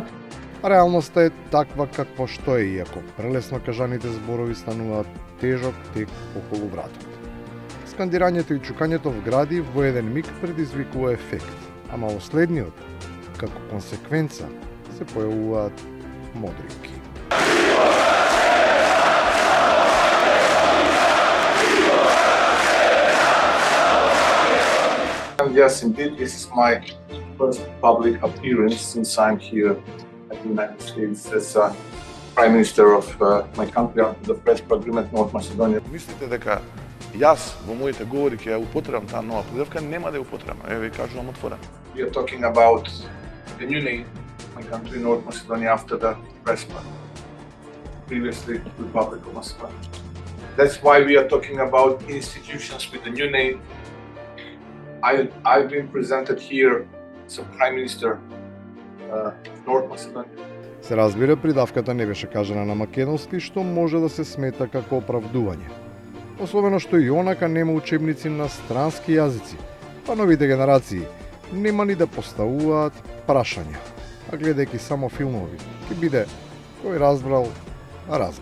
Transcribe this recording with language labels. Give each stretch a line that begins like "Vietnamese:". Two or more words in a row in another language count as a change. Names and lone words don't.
Macedonian: Реалноста е таква каква што е, иако прелесно кажаните зборови стануваат тежок тек околу вратот. Скандирањето и чукањето в гради во еден миг предизвикува ефект, ама во следниот, како консеквенца, се појавуваат модринки.
English: Yes, indeed, this is my first public appearance since I'm here at the United States as Prime Minister of my country under the Fresh Agreement North Macedonia.
Macedonian: Мислите дека јас во моите говори ќе ја употребам таа нова придавка, нема да ја употребам. Еве ви кажувам отворено.
English: We are talking about the new name of my country, North Macedonia, after the RESPA, previously Republic of Macedonia. That's why we are talking about institutions with the new name. I've been presented here as a Prime Minister of North Macedonia.
Macedonian: Се разбира, придавката не беше кажана на македонски, што може да се смета како оправдување. Особено што и онака нема учебници на странски јазици, па новите генерации нема ни да поставуваат прашања, а гледајќи само филмови, ќе биде кој разбрал, разбрал.